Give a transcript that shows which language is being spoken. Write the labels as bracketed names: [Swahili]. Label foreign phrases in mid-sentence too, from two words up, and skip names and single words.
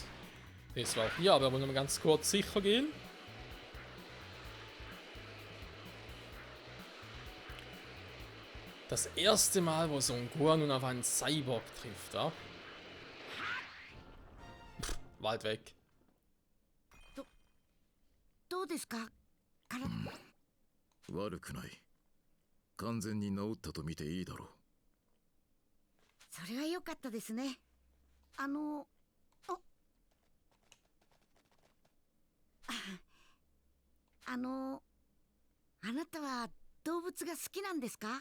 [German] Das war auch hier, aber wir wollen noch mal ganz kurz sicher gehen. Das erste Mal, wo Son Gohan nun auf einen Cyborg trifft, ja? Pff, Wald weg. [Japanese] どうですか体。悪くない。完全に治ったと見ていいだろう。それは良かったですね。あなたは動物が好きなんですか？